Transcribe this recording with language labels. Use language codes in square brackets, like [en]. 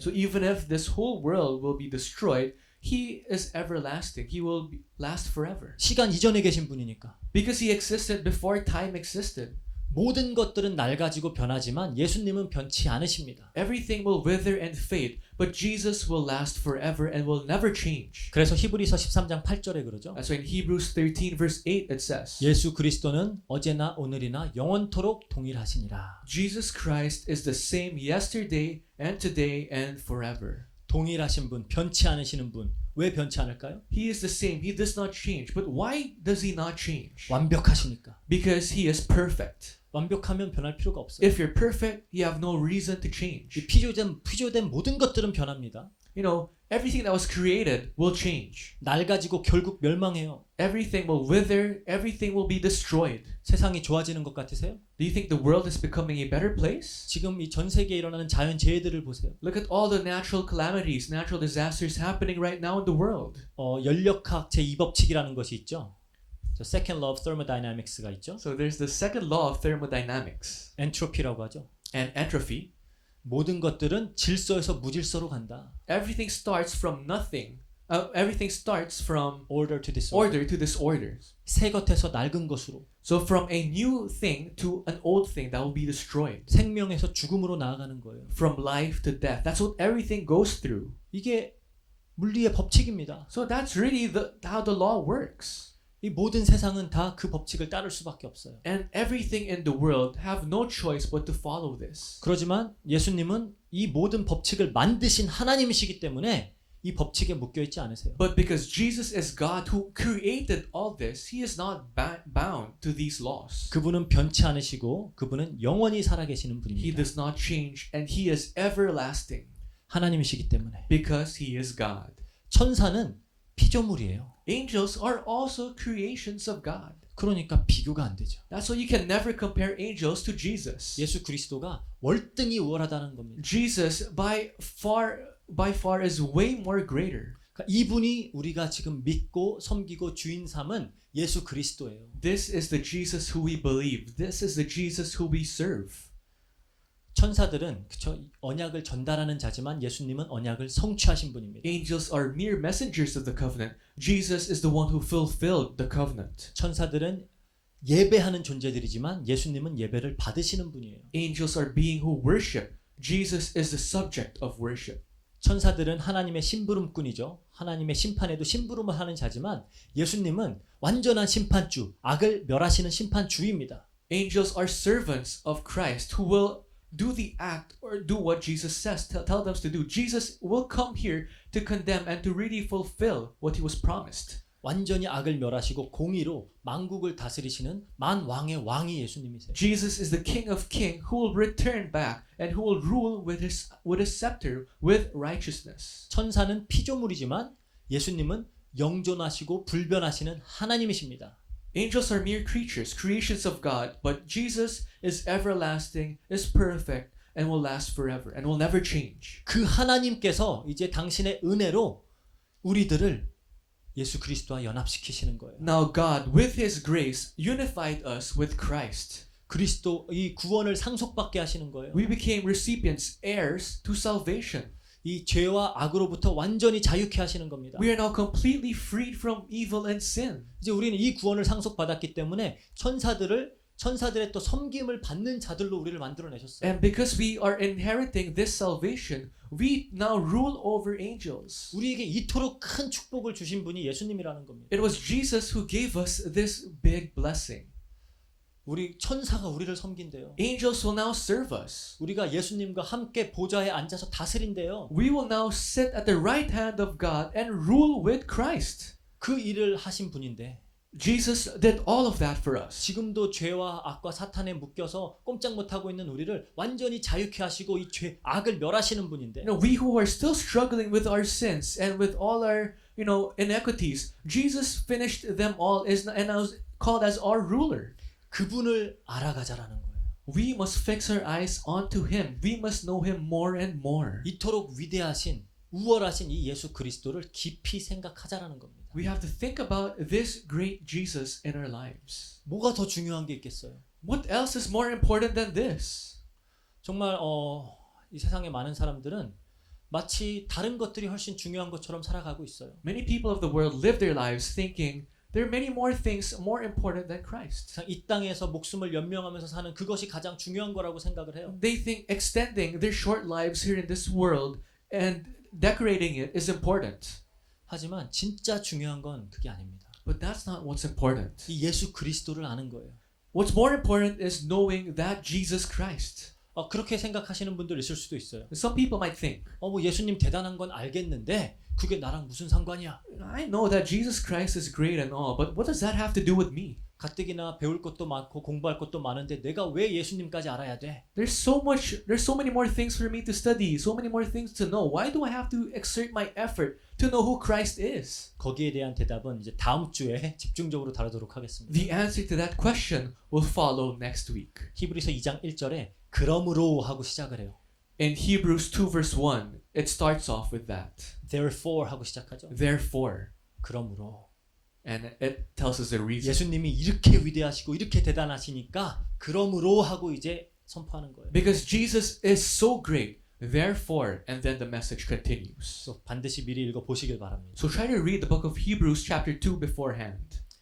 [en] So even if this whole world will be destroyed, He is everlasting. He will last forever. [ko] 시간 이전에 계신 분이니까. [en] Because He existed before time existed. [ko] 모든 것들은 낡아지고 변하지만 예수님은 변치 않으십니다. [en] Everything will wither and fade, but Jesus will last forever and will never change. [ko] 그래서 히브리서 13장 8절에 그러죠. [en] That's why in Hebrews 13 verse 8 it says, [ko] 예수 그리스도는 어제나 오늘이나 영원토록 동일하시니라. [en] Jesus Christ is the same yesterday and today and forever. [ko] 동일하신 분, 변치 않으시는 분. 왜 변치 않을까요? [en] He is the same. He does not change. But why does He not change? [ko] 완벽하시니까. [en] Because He is perfect. [ko] 완벽하면 변할 필요가 없어요. [en] If you're perfect, you have no reason to change. [ko] 이 피조된 모든 것들은 변합니다. [en] Everything that was created will change. [ko] 낡아지고 결국 멸망해요. [en] Everything will wither. Everything will be destroyed. [ko] 세상이 좋아지는 것 같으세요? [en] Do you think the world is becoming a better place? [ko] 지금 이 전 세계에 일어나는 자연 재해들을 보세요. [en] Look at all the natural calamities, natural disasters happening right now in the world. [ko] 연력학 제2법칙이라는 것이 있죠. [en] Second law of thermodynamics가 [ko] 있죠. [en] So there's the second law of thermodynamics. [ko] 엔트로피라고 하죠. [en] And entropy. [ko] 모든 것들은 질서에서 무질서로 간다. [en] Everything starts from nothing. Everything starts from order to disorder. order to disorder. [ko] 새 것에서 낡은 것으로. [en] So from a new thing to an old thing that will be destroyed. [ko] 생명에서 죽음으로 나아가는 거예요. [en] From life to death. That's what everything goes through. [ko] 이게 물리의 법칙입니다. [en] So that's really how the law works. [ko] 이 모든 세상은 다 그 법칙을 따를 수밖에 없어요. [en] And everything in the world have no choice but to follow this. [ko] 그렇지만 예수님은 이 모든 법칙을 만드신 하나님이시기 때문에 이 법칙에 묶여 있지 않으세요. [en] But because Jesus is God who created all this, He is not bound to these laws. [ko] 그분은 변치 않으시고 그분은 영원히 살아계시는 [en] He [ko] 분입니다. [en] does not change and He is everlasting. [ko] 하나님이시기 때문에. [en] because he is God. [ko] 천사는 피조물이에요. [en] Angels are also creations of God. [ko] 그러니까 비교가 안 되죠. [en] That's why you can never compare angels to Jesus. [ko] 예수 그리스도가 월등히 우월하다는 겁니다. [en] Jesus by far is way more greater. [ko] 그러니까 이분이 우리가 지금 믿고 섬기고 주인 삼은 예수 그리스도예요. [en] This is the Jesus who we believe. This is the Jesus who we serve. [ko] 천사들은 그쵸 언약을 전달하는 자지만 예수님은 언약을 성취하신 분입니다. [en] Angels are mere messengers of the covenant. Jesus is the one who fulfilled the covenant. [ko] 천사들은 예배하는 존재들이지만 예수님은 예배를 받으시는 분이에요. [en] Angels are being who worship. Jesus is the subject of worship. [ko] 천사들은 하나님의 심부름꾼이죠. 하나님의 심판에도 심부름을 하는 자지만 예수님은 완전한 심판주, 악을 멸하시는 심판주입니다. [en] Angels are servants of Christ who will do the act or do what Jesus says, tell them to do. Jesus will come here to condemn and to really fulfill what he was promised. [ko] 완전히 악을 멸하시고 공의로 만국을 다스리시는 만왕의 왕이 예수님이세요. [en] Jesus is the King of Kings who will return back and who will rule with his scepter with righteousness. [ko] 천사는 피조물이지만 예수님은 영존하시고 불변하시는 하나님이십니다. [en] Angels are mere creatures, creations of God, but Jesus is everlasting, is perfect, and will last forever and will never change. [ko] 그 하나님께서 이제 당신의 은혜로 우리들을 예수 그리스도와 연합시키시는 거예요. [en] Now God, with his grace, unified us with Christ. [ko] 그리스도 이 구원을 상속받게 하시는 거예요. [en] We became recipients, heirs to salvation. [ko] 이 죄와 악으로부터 완전히 자유케 하시는 겁니다. [en] We are now completely freed from evil and sin. [ko] 이제 우리는 이 구원을 상속받았기 때문에 천사들의 또 섬김을 받는 자들로 우리를 만들어내셨어요. [en] And because we are inheriting this salvation, we now rule over angels. [ko] 우리에게 이토록 큰 축복을 주신 분이 예수님이라는 겁니다. [en] It was Jesus who gave us this big blessing. [ko] 우리 천사가 우리를 섬긴대요. [en] Angels will now serve us. [ko] 우리가 예수님과 함께 보좌에 앉아서 다스린대요. [en] We will now sit at the right hand of God and rule with Christ. [ko] 그 일을 하신 분인데 [en] Jesus did all of that for us. [ko] 지금도 죄와 악과 사탄에 묶여서 꼼짝 못하고 있는 우리를 완전히 자유케 하시고 이 죄, 악을 멸하시는 분인데 [en] We who are still struggling with our sins and with all our, inequities, Jesus finished them all and now is called as our ruler. [ko] 그분을 알아가자라는 거예요. [en] We must fix our eyes onto Him. We must know Him more and more. [ko] 이토록 위대하신 우월하신 이 예수 그리스도를 깊이 생각하자라는 겁니다. [en] We have to think about this great Jesus in our lives. [ko] 뭐가 더 중요한 게 있겠어요? [en] What else is more important than this? [ko] 정말 이 세상의 많은 사람들은 마치 다른 것들이 훨씬 중요한 것처럼 살아가고 있어요. [en] Many people of the world live their lives thinking there are many more things more important than Christ. [ko] 이 땅에서 목숨을 연명하면서 사는 그것이 가장 중요한 거라고 생각을 해요. [en] They think extending their short lives here in this world and decorating it is important. [ko] 하지만 진짜 중요한 건 그게 아닙니다. [en] But that's not what's important. [ko] 이 예수 그리스도를 아는 거예요. [en] What's more important is knowing that Jesus Christ. [ko] 그렇게 생각하시는 분들 있을 수도 있어요. [en] Some people might think, [ko] 뭐 예수님 대단한 건 알겠는데 그게 나랑 무슨 상관이야? [en] I know that Jesus Christ is great and all, but what does that have to do with me? [ko] 가뜩이나 배울 것도 많고 공부할 것도 많은데 내가 왜 예수님까지 알아야 돼? [en] There's so many more things for me to study, so many more things to know. Why do I have to exert my effort to know who Christ is? [ko] 거기에 대한 대답은 이제 다음 주에 집중적으로 다루도록 하겠습니다. [en] The answer to that question will follow next week. [ko] 히브리서 2장 1절에 그러므로 하고 시작을 해요. [en] In Hebrews 2 verse 1, it starts off with that. Therefore [ko] 하고 시작하죠. [en] Therefore. [ko] 그러므로. [en] And it tells us the reason. [ko] 예수님이 이렇게 위대하시고 이렇게 대단하시니까 그러므로 하고 이제 선포하는 거예요. [en] Because Jesus is so great. Therefore, and then the message continues. [ko] 그래서 반드시 미리 읽어 보시길 바랍니다. [en] So try to read the book of Hebrews chapter 2 beforehand.